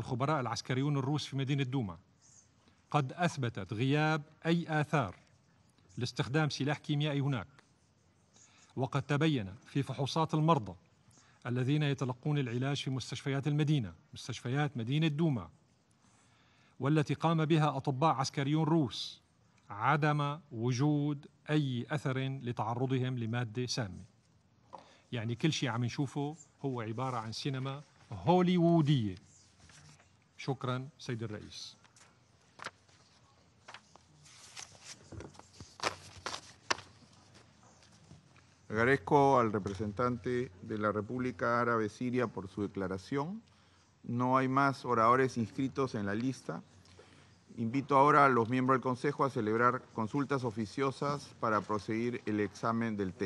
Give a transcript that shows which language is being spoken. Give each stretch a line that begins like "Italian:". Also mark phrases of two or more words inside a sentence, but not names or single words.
Arabic: الخبراء العسكريون الروس في مدينة دوما قد أثبتت غياب أي آثار لاستخدام سلاح كيميائي هناك، وقد تبين في فحوصات المرضى الذين يتلقون العلاج في مستشفيات المدينة، مستشفيات مدينة دوما، والتي قام بها أطباء عسكريون روس، عدم وجود أي أثر لتعرضهم لمادة سامة. يعني كل شيء عم نشوفه هو عبارة عن سينما هوليوودية. شكرا سيد الرئيس.
Spanish: Agradezco al representante de la República Árabe Siria por su declaración. No hay más oradores inscritos en la lista. Invito ahora a los miembros del Consejo a celebrar consultas oficiosas para proseguir el examen del tema.